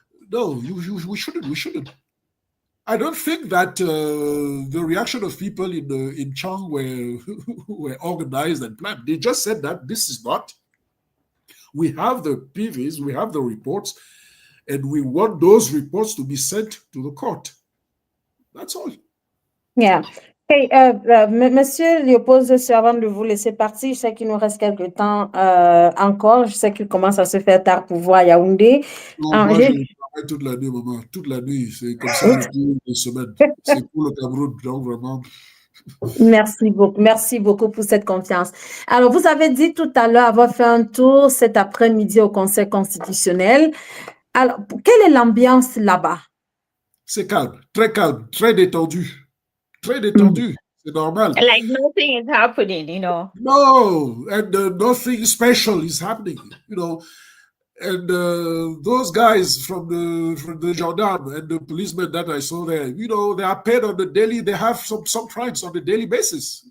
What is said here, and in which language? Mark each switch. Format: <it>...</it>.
<en>No, we shouldn't. I don't think that the reaction of people in Chang were organized and planned. They just said that this is not. We have the PVs, we have the reports, and we want those reports to be sent to the court. That's all. Yeah.</en> <fr>Hey, Monsieur Léopold, avant de vous laisser partir, je sais qu'il nous reste quelques temps encore. Je sais qu'il commence à se faire tard pour voir Yaoundé. Non, moi, je travaille toute la nuit, maman. Toute la nuit. C'est comme ça depuis des semaines. C'est pour le Cameroun, donc vraiment. Merci beaucoup pour cette confiance. Alors, vous avez dit tout à l'heure avoir fait un tour cet après-midi au Conseil constitutionnel. Alors, quelle est l'ambiance là-bas? C'est calme, très détendu. Très détendu. C'est normal.</fr> <en>Like nothing is happening, you know. No, and nothing special is happening, you know. And those guys from the gendarme and the policemen that I saw there, you know, they are paid on the daily. They have some price on the daily basis.</en>